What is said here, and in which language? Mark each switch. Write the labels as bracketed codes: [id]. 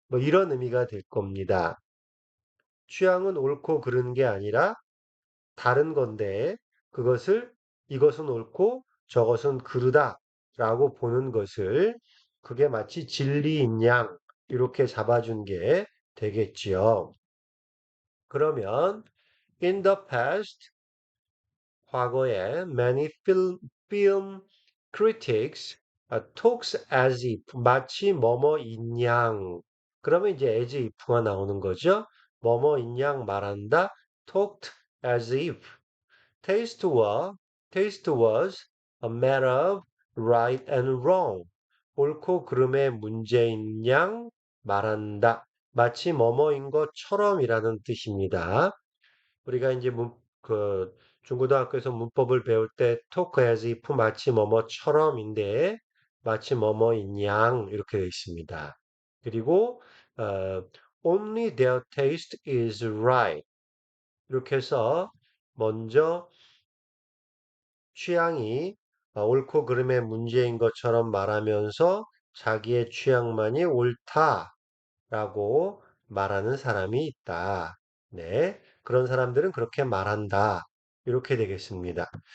[ko] 뭐 이런 의미가 될 겁니다. 취향은 옳고 그른 게 아니라 다른 건데 그것을 이것은 옳고 저것은 그르다라고 보는 것을 그게 마치 진리인 양 이렇게 잡아준 게 되겠지요. 그러면 [en] in the past [ko] 과거에 [en] many film critics talks as if [ko] 마치 뭐뭐인 양 그러면 이제 [en] as if [ko] 가 나오는 거죠. 뭐뭐인 양 말한다 [en] talked as if Taste was, taste was a matter of right and wrong. [ko] 옳고 그름의 문제인 양 말한다. 마치 뭐뭐인 것처럼이라는 뜻입니다. 우리가 이제 중고등학교에서 문법을 배울 때 [en] talk as if [ko] 마치 뭐뭐처럼인데 마치 뭐뭐인 양 이렇게 되어 있습니다. 그리고 [en] only their taste is right. [ko] 이렇게 해서 먼저 취향이 옳고 그름의 문제인 것처럼 말하면서 자기의 취향만이 옳다라고 말하는 사람이 있다. 네. 그런 사람들은 그렇게 말한다. 이렇게 되겠습니다.